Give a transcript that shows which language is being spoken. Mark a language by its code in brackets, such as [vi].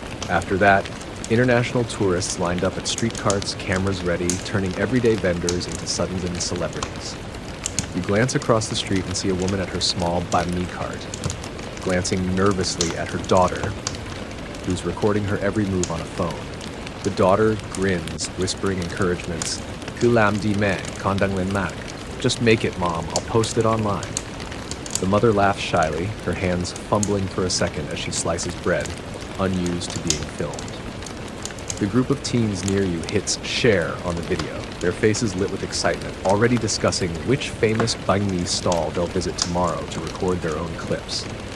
[en] After that, international tourists lined up at street carts, cameras ready, turning everyday vendors into sudden celebrities. You glance across the street and see a woman at her small Banh Mi cart, glancing nervously at her daughter, who's recording her every move on a phone. The daughter grins, whispering encouragements. [vi] "Cứ làm đi mẹ, con đang lên mạng." [en] Just make it, Mom. I'll post it online. The mother laughs shyly, her hands fumbling for a second as she slices bread, unused to being filmed. The group of teens near you hits share on the video, their faces lit with excitement, already discussing which famous Banh Mi stall they'll visit tomorrow to record their own clips.